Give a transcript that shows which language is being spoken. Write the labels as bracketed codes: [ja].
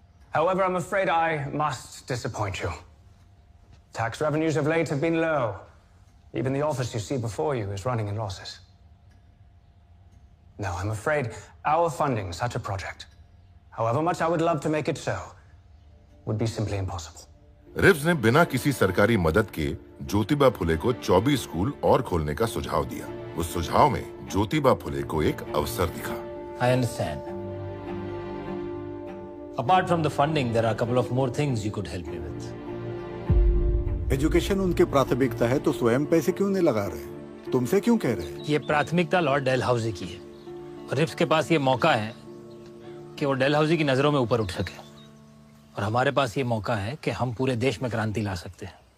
[en] However, I'm afraid I must disappoint you. Tax revenues of late have been low. Even the office you see before you is running in losses. No, I'm afraid our funding such a project, however much I would love to make it so, would be simply impossible. [hi] Ribs ने बिना किसी सरकारी मदद के ज्योतिबा फुले को 24 school और खोलने का सुझाव दिया। उस सुझाव में ज्योतिबा फुले को एक अवसर दिखा। [en] I understand. Apart from the funding, there are a couple of more things you could help me with. [hi] Education उनकी प्राथमिकता है तो स्वयं पैसे क्यों नहीं लगा रहे? तुमसे क्यों कह रहे? ये प्राथमिकता लॉर्ड डेलहाउसी की है और रिब्स के पास ये मौका है कि वो डेलहाउसी की नजरों में ऊपर उठ सके, और हमारे पास ये मौका है कि हम पूरे देश में क्रांति ला सकते हैं।